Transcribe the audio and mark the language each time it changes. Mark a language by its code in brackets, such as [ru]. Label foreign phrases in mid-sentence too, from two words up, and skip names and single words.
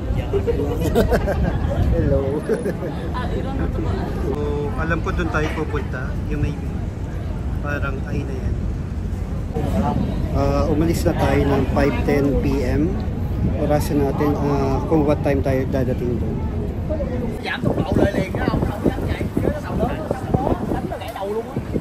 [en] Hello. [tl] So, alam ko doon tayo pupunta. Yung may parang ay na yan. Umalis na tayo ng 5:10 PM. Orasan natin kung [en] what time [tl] tayo dadating doon. [vi] Giảm tốc độ lại liền á, ông không dám chạy, chứ nó sầu lớn, nó đánh nó gãy đầu luôn á.